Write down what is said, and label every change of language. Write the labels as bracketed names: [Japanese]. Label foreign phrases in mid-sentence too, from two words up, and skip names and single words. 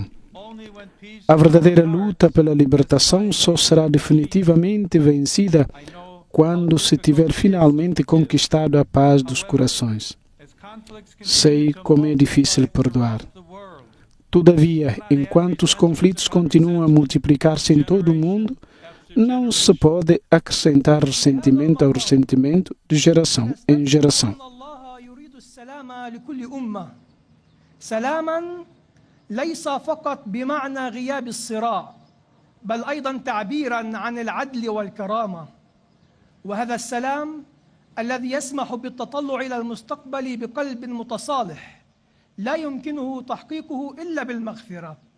[Portuguese] A verdadeira luta pela libertação só será definitivamente vencida quando se tiver finalmente conquistado a paz dos corações. Sei como é difícil perdoar. Todavia, enquanto os conflitos continuam a multiplicar-se em todo o mundo, não se pode acrescentar ressentimento ao ressentimento de geração em geração. [Arabic] ليس فقط بمعنى غياب الصراع بل أيضا تعبيرا عن العدل والكرامة وهذا السلام الذي يسمح بالتطلع إلى المستقبل بقلب متصالح لا يمكنه تحقيقه إلا بالمغفرة.